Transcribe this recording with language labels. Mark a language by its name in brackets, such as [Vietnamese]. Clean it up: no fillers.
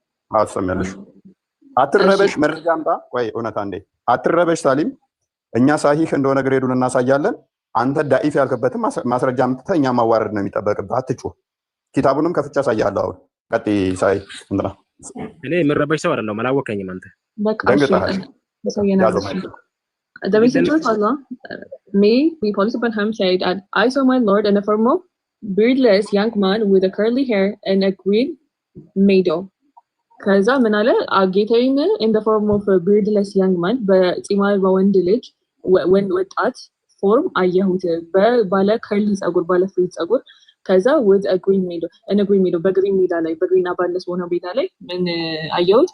[Amharic] አዎ ትሰሚያለሽ። አትረበሽ፣ መረጃ አምጣ። ቆይ እውነት አንዴ አትረበሽ ሳሊም። እኛ ሳሂህ እንደሆነ ግሬዱን እናሳያለን። አንተ ዳኢፍ ያልከበትም ማስረጃ አምጥተህ እኛ ማዋረድ ነው የሚጠበቅብህ። አትጩህ። ኪታቡንም ከፍቼ አሳያለሁ። አሁን ቀጥይ ሳይ እንትና እኔ የምረበሽ ሰው አይደለሁም። አላወቀኝም አንተ ደንግጠሃል። [English] The messenger of Allah, may be peace upon him, said, I saw my Lord in the form of beardless young man with a curly hair and a green meadow. [Amharic] ከዛ ምን አለ? ጌታዬን [English] in the form of a beardless young man [Amharic] በጺም አልባ ወንድ ልጅ ወጣት ፎርም አየሁት ባለ ከርሊ ጸጉር ባለ ፍሪ ጸጉር። ከዛ [English] with a green meadow [Amharic] በግሪን ሜዳ ላይ በግሪን አባለስ በሆነ ሜዳ ላይ ምን አየሁት?